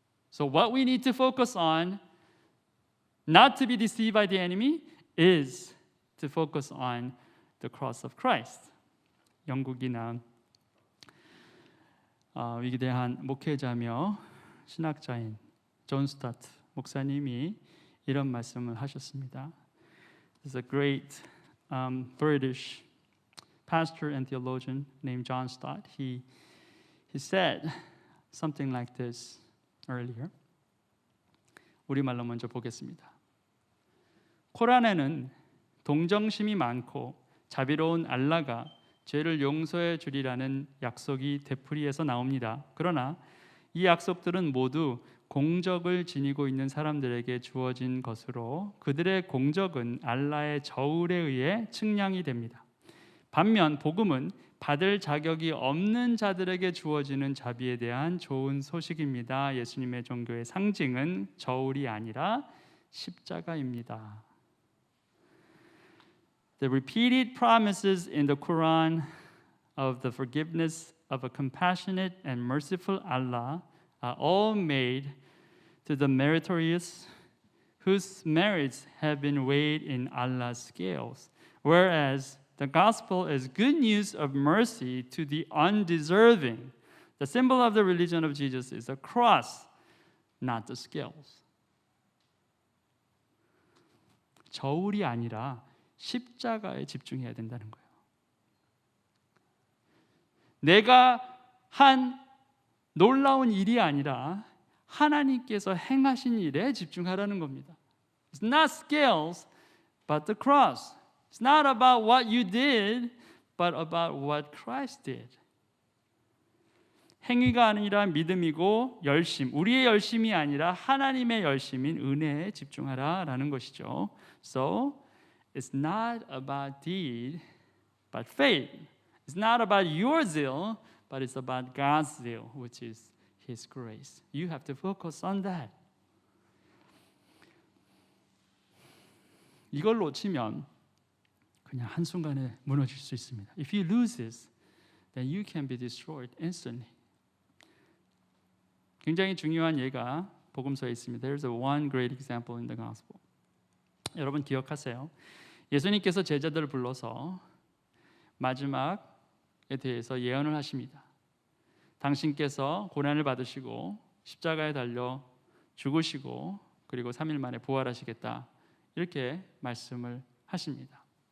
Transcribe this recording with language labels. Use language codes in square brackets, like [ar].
[en] So what we need to focus on, not to be deceived by the enemy, is to focus on the cross of Christ. [ko] 영국이나 위대한 목회자며 신학자인 존 스타트 목사님이 이런 말씀을 하셨습니다. [en] There's a great British pastor and theologian named John Stott. He said something like this earlier. [ko] 우리말로 먼저 보겠습니다. 코란에는 동정심이 많고 자비로운 알라가 죄를 용서해 주리라는 약속이 되풀이해서 나옵니다. 그러나 이 약속들은 모두 공적을 지니고 있는 사람들에게 주어진 것으로 그들의 공적은 알라의 저울에 의해 측량이 됩니다. 반면 복음은 받을 자격이 없는 자들에게 주어지는 자비에 대한 좋은 소식입니다. 예수님의 종교의 상징은 저울이 아니라 십자가입니다. [en] The repeated promises in the Quran of the forgiveness of a compassionate and merciful Allah are all made to the meritorious whose merits have been weighed in Allah's scales, whereas the gospel is good news of mercy to the undeserving. The symbol of the religion of Jesus is the cross, not the scales. [ko] 저울이 아니라 십자가에 집중해야 된다는 거예요. 내가 한 놀라운 일이 아니라 하나님께서 행하신 일에 집중하라는 겁니다. [en] It's not scales, but the cross. It's not about what you did, but about what Christ did. [ko] 행위가 아니라 믿음이고 열심, 우리의 열심이 아니라 하나님의 열심인 은혜에 집중하라라는 것이죠. [en] So it's not about deed, but faith. It's not about your zeal, but it's about God's zeal, which is His grace. You have to focus on that. [ko] 이걸 놓치면 그냥 한순간에 무너질 수 있습니다. [en] If you lose this, then you can be destroyed instantly. [ko] 굉장히 중요한 예가 복음서에 있습니다. [en] There's one great example in the gospel. [ko] 여러분 기억하세요. 예수님께서 제자들을 불러서 마지막에 대해서 예언을 하십니다. 당신께서 고난을 받으시고 십자가에 달려 죽으시고 그리고 3일 만에 부활하시겠다. 이렇게 말씀을 하십니다.